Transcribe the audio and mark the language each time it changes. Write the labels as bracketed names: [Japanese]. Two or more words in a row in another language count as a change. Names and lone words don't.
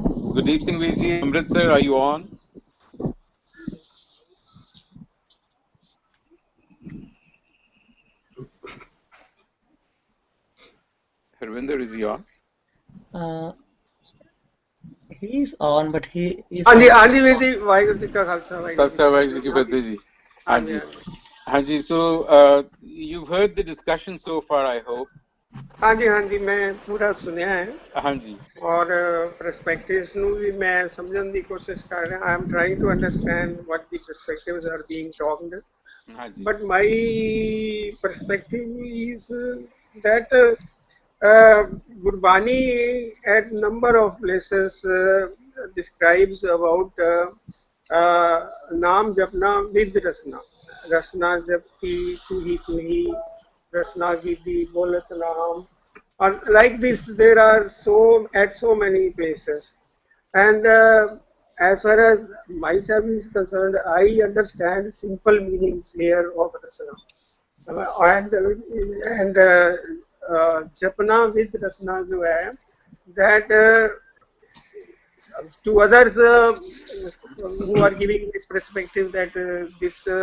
[English] Gurdeep Singh Virji, Amritsar, are you on? Harvinder, is he on? He's on, but he is. [Punjabi] ਹਾਂਜੀ ਵੀਰਜੀ, ਵਾਹਿਗੁਰੂ ਜੀ ਕਾ ਖ਼ਾਲਸਾ, ਵਾਹਿਗੁਰੂ ਜੀ ਕੀ ਫ਼ਤਹਿ ਜੀ। ਹਾਂਜੀ. Hanji, [English] so you've heard the discussion so far, I hope. [Punjabi] ਹਾਂਜੀ ਮੈਂ ਪੂਰਾ ਸੁਣਿਆ ਹੈ ਹਾਂਜੀ [English] और perspectives [Punjabi] ਨੂੰ ਵੀ ਮੈਂ ਸਮਝਣ ਦੀ ਕੋਸ਼ਿਸ਼ ਕਰ ਰਿਹਾ [English] I am trying to understand what the perspectives are being talked [Punjabi] ਹਾਂਜੀ [English] but my perspective is that Gurbani at number of places describes about [Punjabi] ਨਾਮ ਜਪਣਾ [English] with [Punjabi] ਰਸਨਾ ਜਪਤੀ ਤੂ ਹੀ ਰਸਨਾ ਗਿਡੀ, ਬੋਲਤ ਨਾਮ, [English] or like this, there are at so many places. And as far as myself is concerned, I understand simple meanings here of Rasna. And Japna with Rasna, that to others who are giving this perspective that this